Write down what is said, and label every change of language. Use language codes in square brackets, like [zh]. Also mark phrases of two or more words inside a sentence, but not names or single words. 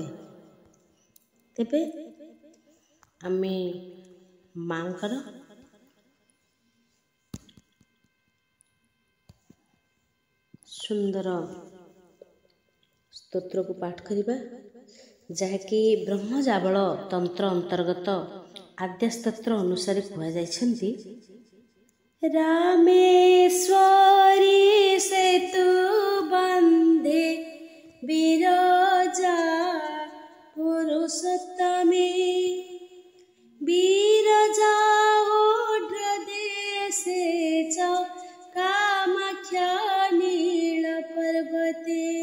[or] ତେବେ ଆମେ ମାଙ୍କର ସୁନ୍ଦର ସ୍ତୋତ୍ରକୁ ପାଠ କରିବା, ଯାହାକି ବ୍ରହ୍ମଜାବଳ ତନ୍ତ୍ର ଅନ୍ତର୍ଗତ ଆଦ୍ୟା ସ୍ତୋତ୍ର ଅନୁସାରେ କୁହାଯାଇଛନ୍ତି। [sa] रामेश्वरी सेतु बंधे बिरजा पुरुषोत्तमे बिरजा ओड्र देशे च कामाख्या नीलपर्वते